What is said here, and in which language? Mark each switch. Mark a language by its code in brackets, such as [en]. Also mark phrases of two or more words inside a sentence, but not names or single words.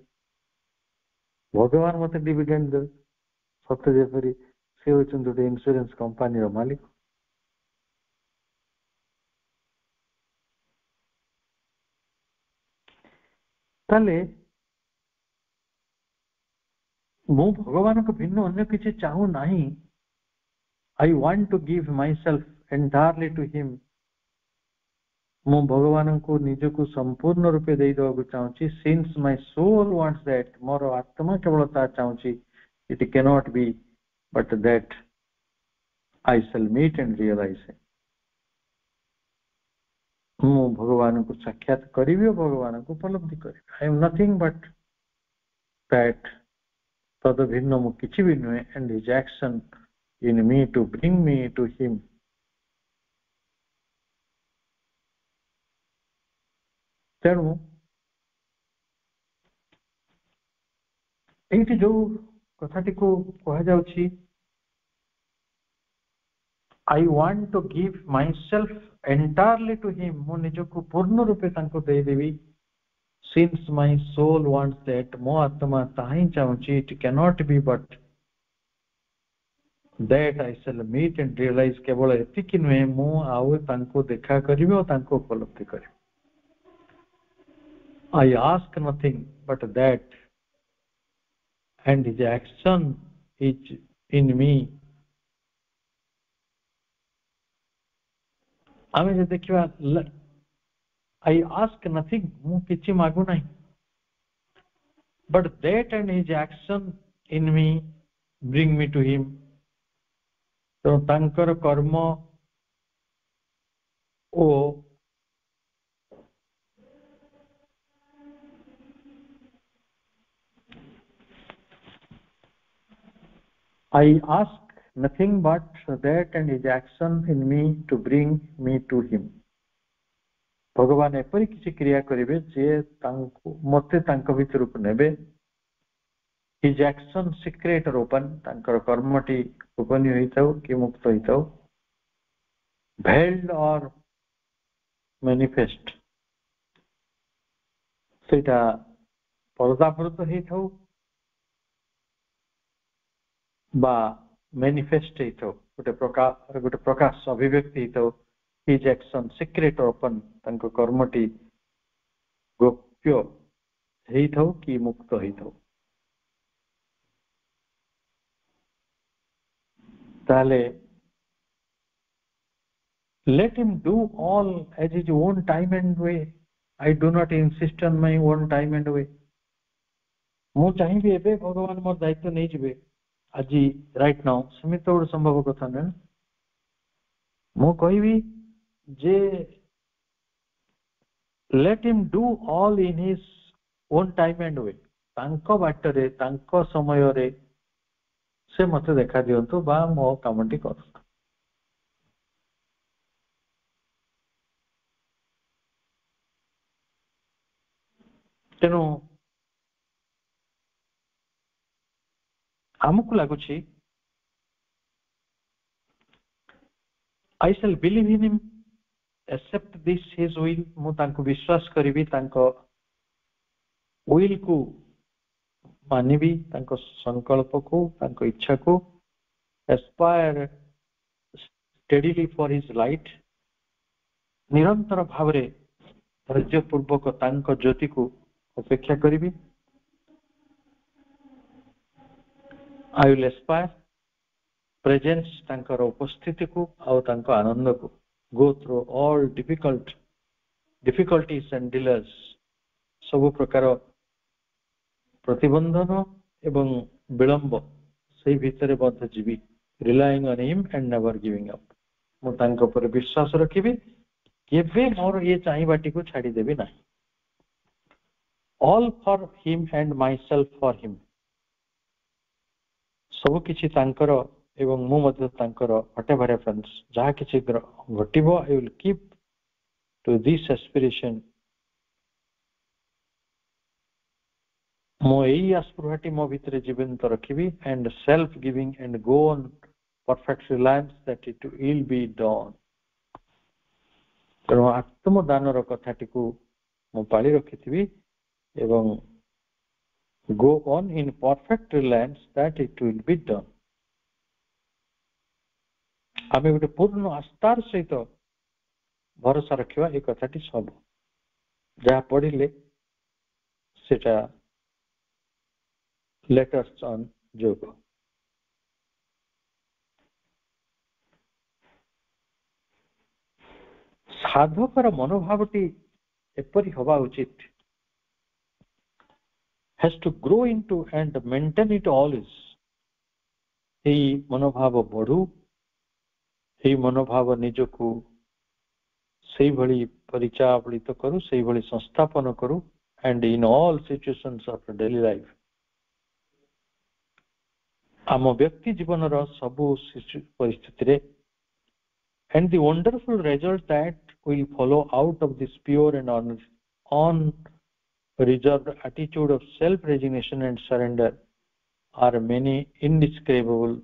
[or] ଭଗବାନ ମତେ ଡିଭିଡେଣ୍ଡ ଦେବେ, ସତେ ଯେପରି ସେ ହଉଛନ୍ତି ଗୋଟେ ଇନ୍ସୁରାନ୍ସ କମ୍ପାନୀର ମାଲିକ। ତାହେଲେ ମୁଁ ଭଗବାନଙ୍କୁ ଭିନ୍ନ ଅନ୍ୟ କିଛି ଚାହୁଁ ନାହିଁ। [en] I want to give myself entirely to him. [or] ମୁଁ ଭଗବାନଙ୍କୁ ନିଜକୁ ସମ୍ପୂର୍ଣ୍ଣ ରୂପେ ଦେଇଦେବାକୁ ଚାହୁଁଛି। [en] Since my soul wants that, [or] ମୋର ଆତ୍ମା କେବଳ ତାହା ଚାହୁଁଛି। [en] It cannot be but that I shall meet and realize it. [or] ମୁଁ ଭଗବାନଙ୍କୁ ସାକ୍ଷାତ କରିବି ଓ ଭଗବାନଙ୍କୁ ଉପଲବ୍ଧି କରିବି। [en] I am nothing but that, [or] ତଦ ଭିନ୍ନ ମୁଁ କିଛି ବି ନୁହେଁ। [en] And his action in me to bring me to him. [or] ତେଣୁ ଏଇଠି ଯୋଉ କଥାଟିକୁ କୁହାଯାଉଛି [en] I want to give myself entirely to him, [or] ମୁଁ ନିଜକୁ ପୂର୍ଣ୍ଣ ରୂପେ ତାଙ୍କୁ ଦେଇଦେବି, [en] since my soul wants that, ମୋ ଆତ୍ମା ତାହା ହିଁ ଚାହୁଁଛି, it cannot be but that I shall meet and realize, [or] କେବଳ ଏତିକି ନୁହେଁ, ମୁଁ ଆଉ ତାଙ୍କୁ ଦେଖା କରିବି ଆଉ ତାଙ୍କୁ ଉପଲବ୍ଧି କରିବି। [en] I ask nothing but that, and his action is in me। [or] ଆମେ ଯଦି ଦେଖିବା [en] I ask nothing, [or] ମୁଁ କିଛି ମାଗୁ ନାହିଁ, [en] but that and his action in me bring me to him। [or] ତ ତାଙ୍କର କର୍ମ ଓ [en] I ask nothing but that and his action in me to bring me to him। [or] ଭଗବାନ ଏପରି କିଛି କ୍ରିୟା କରିବେ ଯିଏ ମୋତେ ତାଙ୍କ ଭିତରକୁ ନେବେ। [en] his action secret or open, [or] ତାଙ୍କର କର୍ମଟି ଗୋପନୀୟ ହେଇଥାଉ କି ମୁକ୍ତ ହେଇଥାଉ, [en] veiled or manifest, [or] ସେଇଟା ପରଦାପୃତ ହେଇଥାଉ বা manifest ହେଇଥାଉ, ଗୋଟେ ପ୍ରକାଶ ଅଭିବ୍ୟକ୍ତି ହେଇଥାଉ। [en] his action secret or open, [or] ତାଙ୍କ କର୍ମଟି ଗୋପ୍ୟ ହେଇଥାଉ କି ମୁକ୍ତ ହେଇଥାଉ। [en] ତାହେଲେ let him do all at his own time and way, I do not insist on my own time and way। [or] ମୁଁ ଚାହିଁବି ଏବେ ଭଗବାନ ମୋର ଦାୟିତ୍ୱ ନେଇଯିବେ ଆଜି [en] right now, [or] ସେମିତି ତ ଗୋଟେ ସମ୍ଭବ କଥା ନୁହେଁ। ମୁଁ କହିବି ଯେ [en] let him do all in his own time and way, [or] ତାଙ୍କ ବାଟରେ ତାଙ୍କ ସମୟରେ ସେ ମୋତେ ଦେଖା ଦିଅନ୍ତୁ ବା ମୋ କାମଟି କରନ୍ତୁ। ତେଣୁ ଆମକୁ ଲାଗୁଛି [en] I shall believe in him, accept this his will, [or] ମୁଁ ତାଙ୍କୁ ବିଶ୍ୱାସ କରିବି, ତାଙ୍କ will କୁ ମାନିବି, ତାଙ୍କ ସଂକଳ୍ପକୁ, ତାଙ୍କ ଇଚ୍ଛାକୁ, [en] aspire steadily for his light, [or] ନିରନ୍ତର ଭାବରେ ଧୈର୍ଯ୍ୟପୂର୍ବକ ତାଙ୍କ ଜ୍ୟୋତିକୁ ଅପେକ୍ଷା କରିବି। [en] I will aspire presence, [or] ତାଙ୍କର ଉପସ୍ଥିତିକୁ ଆଉ ତାଙ୍କ ଆନନ୍ଦକୁ, [en] go through all difficulties and delays, [or] ସବୁ ପ୍ରକାର ପ୍ରତିବନ୍ଧନ ଏବଂ ବିଳମ୍ବ ସେଇ ଭିତରେ ମଧ୍ୟ ଯିବି, [en] relying on him and never giving up, [or] ମୁଁ ତାଙ୍କ ଉପରେ ବିଶ୍ୱାସ ରଖିବି, କେବେ ମୋର ଏ ଚାହିଁବାଟିକୁ ଛାଡ଼ିଦେବି ନାହିଁ। [en] all for him and myself for him, [or] ସବୁ କିଛି ତାଙ୍କର ଏବଂ ମୁଁ ମଧ୍ୟ ତାଙ୍କର, [en] whatever happens, [or] ଯାହା କିଛି ଘଟିବ, [en] I will keep to this aspiration, [or] ମୁଁ ଏଇ ଆସ୍ପୃହାଟି ମୋ ଭିତରେ ଜୀବନ୍ତ ରଖିବି, [en] and self giving and go on perfect reliance that it will be done। [or] ତେଣୁ ଆତ୍ମଦାନର କଥାଟିକୁ ମୁଁ ପାଳି ରଖିଥିବି ଏବଂ [en] go on in perfect reliance that it will be done। [or] ଆମେ ଗୋଟେ ପୂର୍ଣ୍ଣ ଆସ୍ଥାର ସହିତ ଭରସା ରଖିବା ଏ କଥାଟି ସବୁ, ଯାହା ପଢିଲେ ସେଟା letters on ଯୋଗ। ସାଧକର ମନୋଭାବଟି ଏପରି ହେବା ଉଚିତ, [en] has to grow into and maintain it always। [or] ଏହି ମନୋଭାବ ବଢୁ, ଏହି ମନୋଭାବ ନିଜକୁ ସେଇଭଳି ପରିଚାଳିତ କରୁ, ସେଇଭଳି ସଂସ୍ଥାପନ କରୁ, [en] and in all situations of daily life, [or] ଆମ ବ୍ୟକ୍ତି ଜୀବନର ସବୁ ପରିସ୍ଥିତିରେ, [en] and the wonderful result that will follow out of this pure and unreserved attitude of self resignation and surrender, are many indescribable.